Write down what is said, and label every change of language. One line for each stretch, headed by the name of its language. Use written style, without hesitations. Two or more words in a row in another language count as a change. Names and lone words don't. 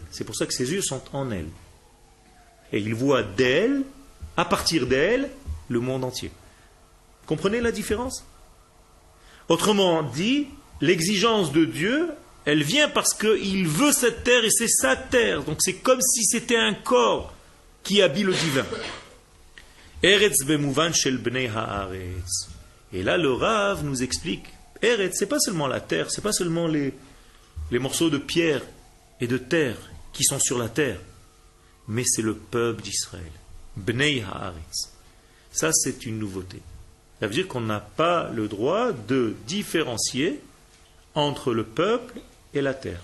French: C'est pour ça que ses yeux sont en elle. Et il voit d'elle, à partir d'elle, le monde entier. Comprenez la différence? Autrement dit, l'exigence de Dieu, elle vient parce qu'il veut cette terre et c'est sa terre. Donc c'est comme si c'était un corps qui habille le divin.
Hebrew: ארץ במובן של בני הארץ.
French: Et là, le Rav nous explique, Eretz, c'est pas seulement la terre, c'est pas seulement les morceaux de pierre et de terre qui sont sur la terre, mais c'est le peuple d'Israël.
Hebrew: בני הארץ.
French: Ça, c'est une nouveauté. Ça veut dire qu'on n'a pas le droit de différencier entre le peuple et la terre.